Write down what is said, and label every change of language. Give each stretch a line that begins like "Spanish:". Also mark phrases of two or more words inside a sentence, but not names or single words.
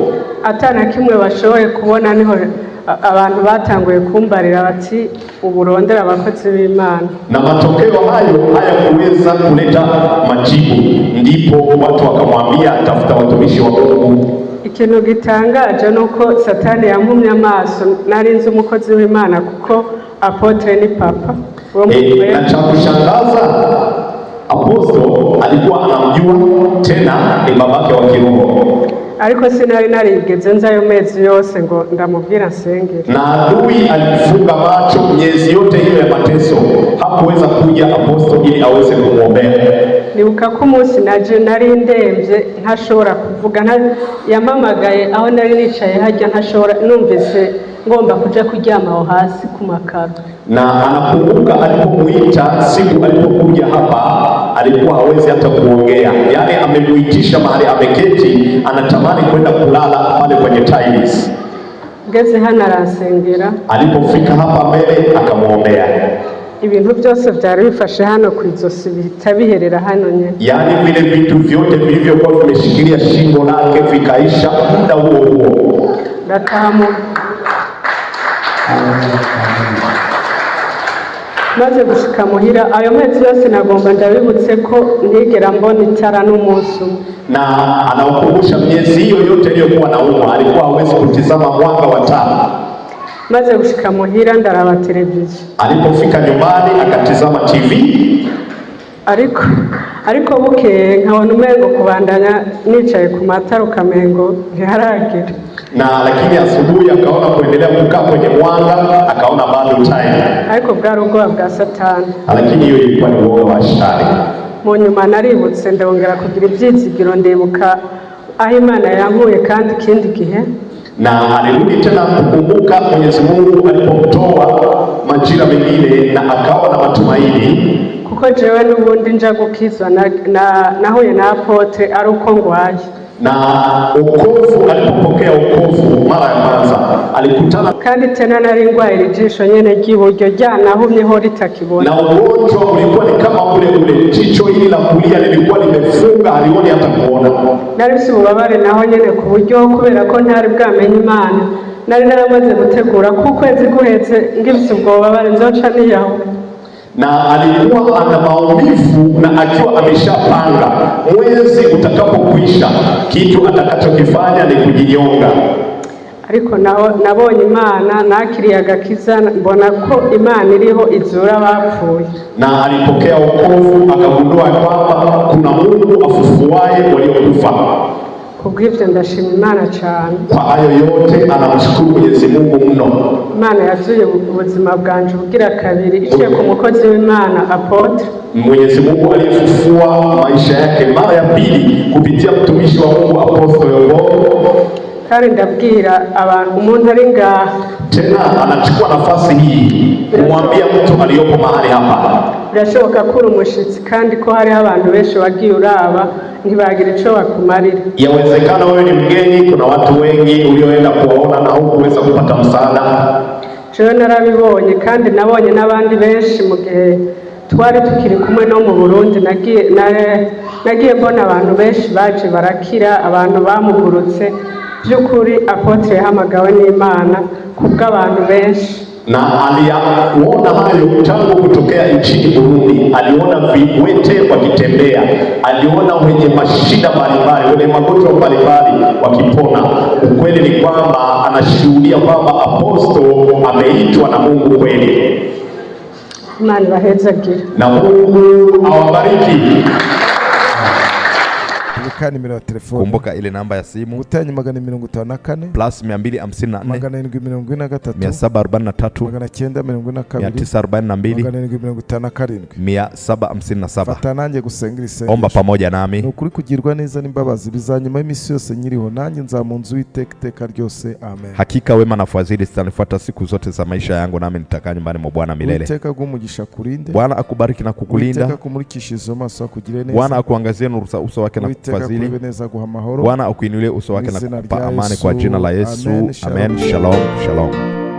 Rundi: atana kimwe bashoboye kubona, niho abantu batanguye kumbarira bati uburondera abakozi b'Imana, na
Swahili: matokeo hayo hayakuweza kuleta majibu, ndipo watu wakamwambia tafuta watumishi wa Mungu.
Rundi: Ikintu gitangaje nuko Satani yampumye amaso, narinzi umukozi w'Imana kuko Apotre ni papa.
Swahili: Na cha kushangaza Apostle alikuwa anamjua, tena ni babake wa kiroho.
Rundi: Ariko sinari narigeze nzayo mezi yose ngo ndamubwira nsengere.
Swahili: Na adui alifunga macho miezi yote hiyo ya mateso, hakuweza kuja Apostle ili aweze kumwombea.
Rundi: Nibuka ko umunsi naje nari ndemvye ntashobora kuvuga, yamamagaye aho nari nicaye hajya ntashobora, numvise ngomba kuja kuryama aho hasi ku makaro.
Swahili: Na anakumbuka alipomuita siku alipokuja hapa alikuwa hawezi hata kuongea, yani amemuitisha mahali ameketi, anatamani kwenda kulala pale kwenye tiles.
Rundi: Ngeze hano arasengera,
Swahili: alipofika hapa mbele akamwombea.
Rundi: Ibintu byose byari bifashe hano kwizosi bihita biherera hano nyene,
Swahili: yani vile vitu vyote vilivyokuwa vimeshikilia shingo lake vikaisha muda huo huo.
Rundi: Ndatamu maze gushika muhira, ayo mezi yose nagomba ndabibutse ko ntigera mbona itara n'umunsi.
Swahili: Na anaokumbusha miezi hiyo yote iliyokuwa naumwa alikuwa hawezi kutizama mwanga wa taa.
Rundi: Maze gushika muhira ndaraba televiziyo,
Swahili: alipofika nyumbani akatizama TV.
Rundi: ariko bukeye nkabona umengo kubandanya nicaye ku matara ukamengo ntiharagera.
Swahili: Na lakini asubuhi akaona kuendelea kukaa kwenye mwanga, akaona bado time.
Rundi: Ariko bwari ubwoba bwa Satani.
Swahili: Lakini hiyo ilikuwa ni uoga wa Shetani.
Rundi: Mu nyuma naributse ndongera kugira ibyizigiro, ndibuka aho Imana yankuye kandi ikindi gihe.
Swahili: Na alirudi tena kukumbuka Mwenyezi Mungu alipomtoa majira mengine, na akawa na matumaini.
Rundi: Kuko jewe n'ubundi nja gukizwa nahuye na Apotre ari uko ngwaye.
Swahili: Na ukovu, alipopokea ukovu mara ya kwanza alikutana
Rundi: kandi tena nari ngwaye ijisho nyene ry'iburyo ryanahumyeho ritakibona.
Swahili: Na ugonjwa ulikuwa ni kama ule jicho hili la kulia lilikuwa limefunga, halioni hata kuona.
Rundi: Narifise ububabare naho nyene ku buryo kubera ko ntari bwamenye Imana, nari naramaze gutegura ko ukwezi guheze ngifise ubwo bubabare nzoca niyaho.
Swahili: Na alikuwa ana maumivu na akiwa ameshapanga mwezi utakapokwisha kitu atakachokifanya ni kujinyonga.
Rundi: Ariko nabonye Imana, nakiriye agakiza, mbona ko Imana iriho izura abapfuye.
Swahili: Na alipokea wokovu, akagundua kwamba kuna Mungu afufuaye waliokufa.
Rundi: Kubw'ivyo ndashima Imana cyane.
Swahili: Kwa hayo yote anamshukuru Mwenyezi Mungu mno.
Rundi: Imana yazuye ubuzima bwanje bugira kabiri iciye ku mukozi w'Imana Apotre.
Swahili: Mwenyezi Mungu alifufua maisha yake mara ya pili kupitia mtumishi wa Mungu Apostle Yobo.
Rundi: Kandi ndabwira abantu umuntu ari ngaha,
Swahili: tena anachukua nafasi hii kumwambia mtu aliyopo mahali hapa,
Rundi: birashoboka ko uri umushitsi kandi ko hari abantu benshi wagiye uraba ntibagira ico bakumarira.
Swahili: Yawezekana wewe ni mgeni, kuna watu wengi ulioenda kuwaona na hukuweza kupata msaada.
Rundi: Jewe narabibonye kandi nabonye n'abandi benshi mu gihe twari tukiri kumwe no mu Burundi, nagiye mbona abantu benshi baje barakira, abantu bamugurutse by'ukuri Apotre yahamagawe n'Imana kubw'abantu benshi,
Swahili: na aliyaona hayo tangu kutokea nchini Burundi. Aliona viwete wakitembea, aliona wenye mashida mbalimbali, wenye magonjwa mbalimbali wakipona. Ukweli ni kwamba anashuhudia kwamba Apostle ameitwa na Mungu kweli.
Rundi: Imana ibahezagire
Swahili: na Mungu awabariki.
Rundi: Nimero ya telefoni.
Swahili: Kumbuka ile namba ya simu
Rundi: Gutanyi +254
Swahili: plus 254 743 942
Rundi: Fata nanjye gusenga isengesho.
Swahili: Omba pamoja nami.
Rundi: Nukuri kugirwa neza n'imbabazi bizanyuma y'imisi yose nyiriho, nanjye nzamunzu w'iteka ryose. Amen.
Swahili: Hakika wema na fadhili zitanifuata siku zote za maisha yangu, nami nitakaa nyumbani mwa Bwana milele.
Rundi: Iteka gumugisha kurinde.
Swahili: Bwana akubariki na kukulinda.
Rundi: Iteka kumurikishizo maso akugire neza.
Swahili: Bwana akuangazie nuru za uso wake na kukufadhili. Bwana akuinulie uso wake na kukupa amani kwa jina la Yesu. Amen. Shalom. Shalom.